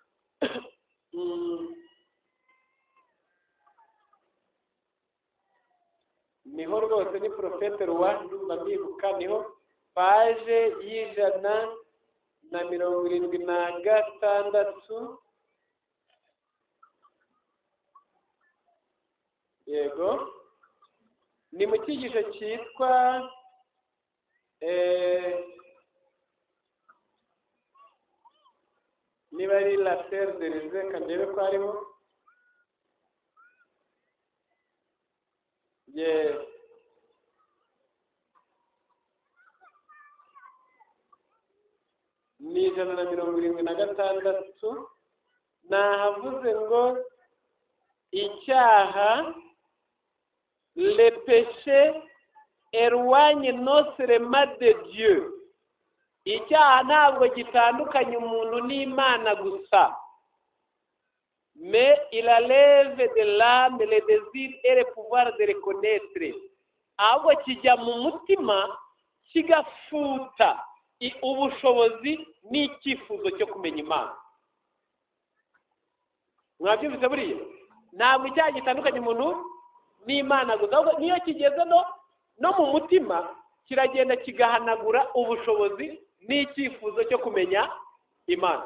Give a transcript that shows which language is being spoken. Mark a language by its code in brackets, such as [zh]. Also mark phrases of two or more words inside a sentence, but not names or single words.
[rw] Niho rwose ni Prophète Roi, ndumva mbibuka, niho paje y'176. Yego, ni mu cyigisho cyitwa niba ari la terre de Rize, kandebe ko harimo. [en] Yes. [rw] Ni 176. Nahavuze ngo icyaha, [fr] le péché éloigne notre main de Dieu. [rw] Icyaha ntabwo gitandukanye umuntu n'Imana gusa, [fr] mais il enlève de l'âme le désir et le pouvoir de reconnaître. [rw] Ahubwo kijya mu mutima kigafuta ubushobozi n'icyifuzo cyo kumenya Imana. Mwabyumvise buriya? Ntabwo icyaha gitandukanye umuntu n'Imana gusa, ahubwo niyo kigeze no mu mutima kiragenda kigahanagura ubushobozi n'icyifuzo cyo kumenya Imana.